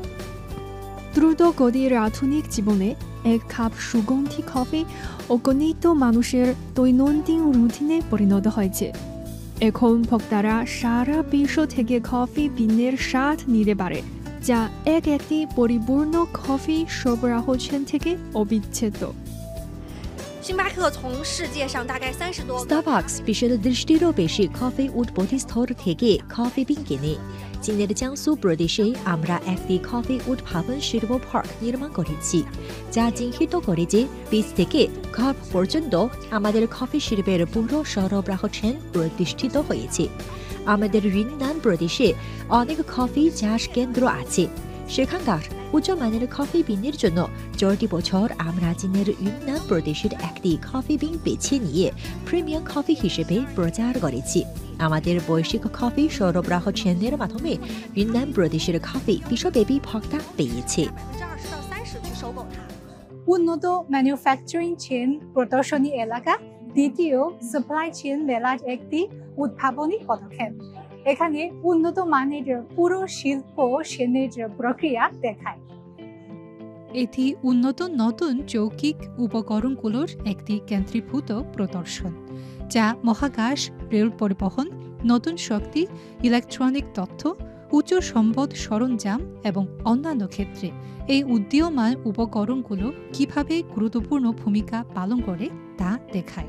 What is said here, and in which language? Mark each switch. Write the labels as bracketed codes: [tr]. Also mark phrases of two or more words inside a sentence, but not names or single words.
[bn] দ্রুতগতির আধুনিক জীবনে এক কাপ সুগন্ধি কফি অগণিত মানুষের দৈনন্দিন রুটিনে পরিণত হয়েছে। এখন ভোক্তারা সারা বিশ্ব থেকে [en] coffee bean [bn] স্বাদ নিতে পারে, যা একটি পরিপূর্ণ কফি সরবরাহ চেইন থেকে অবিচ্ছেদ্য। [zh] 星巴克从世界上大概30多个 [bn] Starbucks বিশ্বের 30টিরও বেশি কফি উৎপত্তিস্থল থেকে [en] coffee bean [bn] কেনে। চীনের জিয়াংসু প্রদেশে আমরা একটি কফি উৎপাদন শিল্প পার্ক নির্মাণ করেছি, যা চিহ্নিত করে যে বীজ থেকে কাপ পর্যন্ত আমাদের কফি শিল্পের পুরো সরবরাহ চেইন প্রতিষ্ঠিত হয়েছে। আমাদের ইউনান প্রদেশে অনেক কফি চাষ কেন্দ্র আছে। সেখানকার উচ্চমানের [en] coffee bean [bn] জন্য 4টি বছর আমরা চীনের ইউনান প্রদেশের একটি [en] coffee bean [bn] বেছে নিয়ে প্রিমিয়াম কফি হিসেবে প্রচার করেছি। আমাদের বৈশ্বিক কফি সরবরাহ চেইনের মাধ্যমে ইউনান প্রদেশের কফি বিশ্বব্যাপী ভোক্তা পেয়েছে। [zh] 20 到30去收购它。 [bn] উন্নত [en] manufacturing chain [bn] প্রদর্শনী এলাকা দ্বিতীয় [en] supply chain [bn] মেলার একটি উদ্ভাবনী পদক্ষেপ। এখানে উন্নত মানের পুরো শিল্প চেইনের প্রক্রিয়া দেখায়। এটি উন্নত নতুন যৌগিক উপকরণগুলোর একটি কেন্দ্রীভূত প্রদর্শন, যা মহাকাশ, রেল পরিবহন, নতুন শক্তি, ইলেকট্রনিক তথ্য, উচ্চ সম্পদ সরঞ্জাম এবং অন্যান্য ক্ষেত্রে এই উদীয়মান উপকরণগুলো কিভাবে গুরুত্বপূর্ণ ভূমিকা পালন করে তা দেখায়।